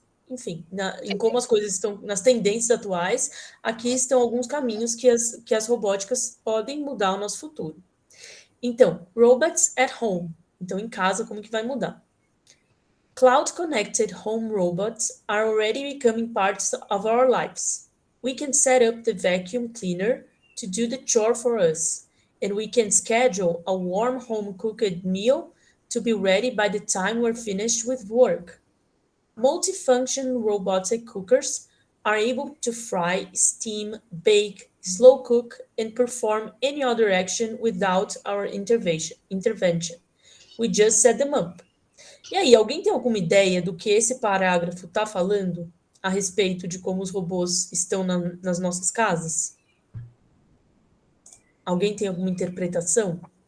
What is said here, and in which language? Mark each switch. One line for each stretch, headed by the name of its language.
Portuguese: enfim, em como as coisas estão, nas tendências atuais, aqui estão alguns caminhos que as robóticas podem mudar o nosso futuro. Então,
English: robots at home.
Portuguese: Então, em casa, como que vai mudar?
English: Cloud-connected home robots are already becoming parts of our lives. We can set up the vacuum cleaner to do the chore for us, and we can schedule a warm home-cooked meal to be ready by the time we're finished with work. Multifunction robotic cookers are able to fry, steam, bake, slow cook, and perform any other action without our intervention. We just set them up.
Portuguese: E aí, alguém tem alguma ideia do que esse parágrafo está falando a respeito de como os robôs estão nas nossas casas? Alguém tem alguma interpretação?